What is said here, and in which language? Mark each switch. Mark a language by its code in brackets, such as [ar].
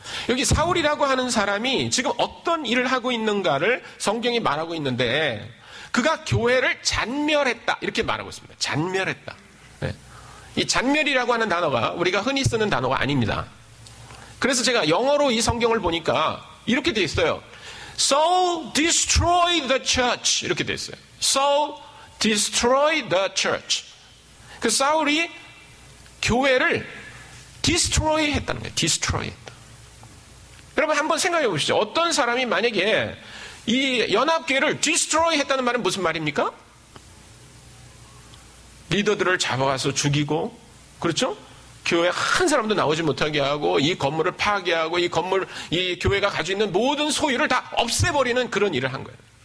[ko] 여기 사울이라고 하는 사람이 지금 어떤 일을 하고 있는가를 성경이 말하고 있는데 그가 교회를 잔멸했다 이렇게 말하고 있습니다. 잔멸했다. 네. 이 잔멸이라고 하는 단어가 우리가 흔히 쓰는 단어가 아닙니다. 그래서 제가 영어로 이 성경을 보니까 이렇게 돼 있어요. [en] Saul destroyed the church [ko] 이렇게 돼 있어요. [en] Saul destroyed the church. [ko] 그 사울이 교회를 destroy 했다는 거예요. destroy 했다. 여러분 한번 생각해 보시죠. 어떤 사람이 만약에 이 연합교회를 destroy 했다는 말은 무슨 말입니까? 리더들을 잡아가서 죽이고, 그렇죠? 교회 한 사람도 나오지 못하게 하고, 이 건물을 파괴하고, 이 교회가 가지고 있는 모든 소유를 다 없애버리는 그런 일을 한 거예요.